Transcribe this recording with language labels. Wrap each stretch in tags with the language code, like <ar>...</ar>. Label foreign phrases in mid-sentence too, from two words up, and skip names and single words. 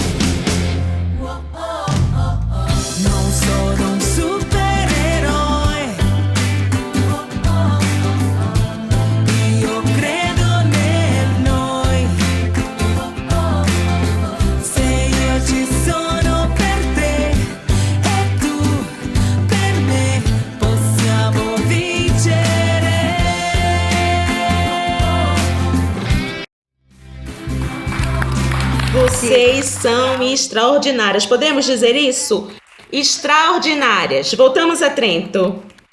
<it>Non sono un supereroe, io credo nel noi. Se io ci sono per te e tu per me, possiamo vincere.</it> <pt>Vocês são extraordinárias. Podemos dizer isso? Extraordinárias. Voltamos a Trento.</pt>